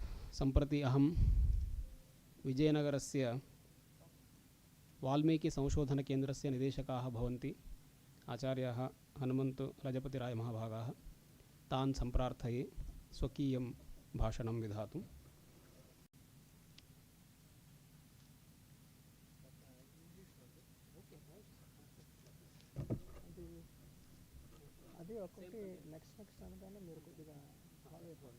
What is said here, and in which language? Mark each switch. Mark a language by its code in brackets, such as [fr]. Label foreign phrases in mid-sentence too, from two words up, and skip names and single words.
[sa] सम्प्रति अहं विजयनगरस्य वाल्मीकिसंशोधनकेन्द्रस्य निदेशकाः भवन्ति आचार्याः हनुमन्तु रजपतिरायमहाभागाः तान् सम्प्रार्थये स्वकीयं भाषणं विधातुम्। [te] అది ఒకటి నెక్స్ట్ అనగానే మీరు కొద్దిగా ఫాలో అయిపోండి.